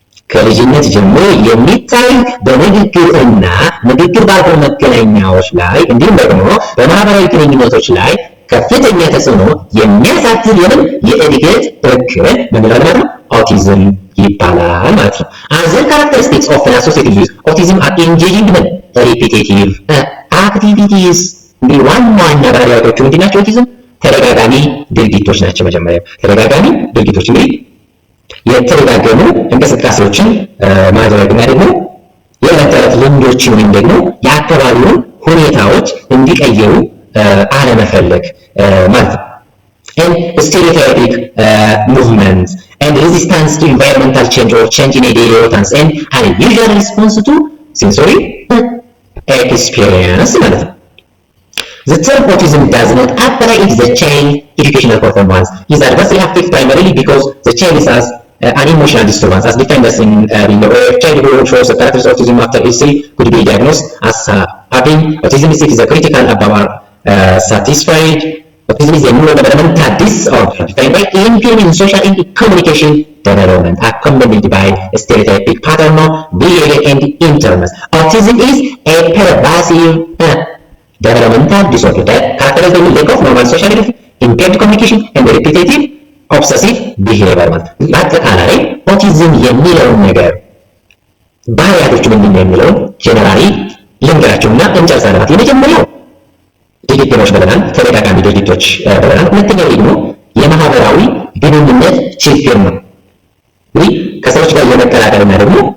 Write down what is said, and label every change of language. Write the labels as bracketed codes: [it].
[am] ከልጅነት ጀምሮ የሚታይ በንግግር እና ንግግር ባልሆኑ መገናኛዎች ላይ እንዲሁም ደግሞ በማህበራዊ ግንኙነቶች ላይ ከፍተኛ ተጽዕኖ የሚያሳድር የእድገት እክል ምን ማለት ነው ኦቲዝም ይባላል ማለት ነው። [en] Other characteristics often associated with autism are engaging in repetitive activities. [am] እንግዲህ ዋና ባህሪያቶቹ ምንድን ናቸው? ኦቲዝም ተደጋጋሚ ድርጊቶች ናቸው። መጀመሪያ ተደጋጋሚ ድርጊቶች እንግዲህ የተደጋገሙ እንቅስቃሴዎችን ማድረግና ደግሞ የዕለት ተዕለት ልምዶችን ወይም ደግሞ የአካባቢውን ሁኔታዎች እንዲቀየሩ አለመፈለግ ማለት ነው። [en] And stereotypic movements and resistance to environmental change or change in a daily routines and unusual response to sensory experience [am] ማለት ነው። [en] The term autism does not apply if the child educational performance is adversely affected primarily because the child has an emotional disturbance as defined as in below. A child who shows the characters of autism after age 3 could be diagnosed as having autism is a critical abnormal satisfied. Autism is a neurodevelopmental disorder defined by impairment in social and communication development accompanied by a stereotypic pattern of behavior and interest. Autism is a pervasive developmental disorder that characterized by lack of normal sociality, impaired communication, and repetitive obsessive behavior [am] ማለት ነው። በአጠቃላይ ኦቲዝም የሚለውን ነገር ባህሪያቶቹ ምንድን ነው የሚለውን ጀነራሊ ልንገራችሁና እንጨርሳለን ማለት ነው። የመጀመሪያው ድርጊቶች ብለናል፣ ተደጋጋሚ ድርጊቶች ብለናል። ሁለተኛው ደግሞ የማህበራዊ ግንኙነት ችግር ነው። እንግዲህ ከሰዎች ጋር የመቀላቀልና ደግሞ